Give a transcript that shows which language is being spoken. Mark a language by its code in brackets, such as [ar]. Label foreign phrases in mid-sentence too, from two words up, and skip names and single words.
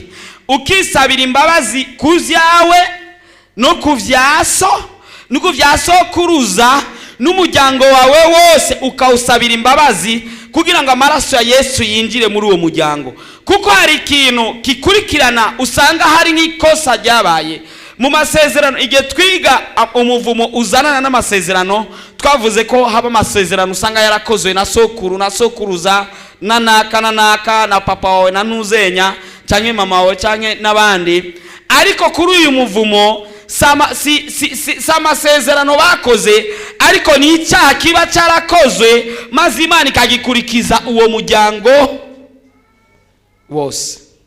[rn] Ukisabira imbabazi kuzyawe no kuvyaso no kuvyasokuruza n'umuryango wawe wose, ukawusabira imbabazi kugira ngo amaraso ya Yesu yinjire muri uwo muryango. Kuko hari ikintu kikurikirana usanga hari n'ikosa ryabaye mu masezerano. Igihe twiga umuvumo uzanana n'amasezerano, twavuze ko haba amasezerano usanga yarakozwe na sokuru na sokuruza na naka na papa wawe na ntuzenya cyangwa mama wawe cyangwa n'abandi. Ariko kuri uyu muvumo si amasezerano bakoze, ariko ni icyaha kiba cyarakozwe maze Imana ikagikurikiza uwo muryango wose.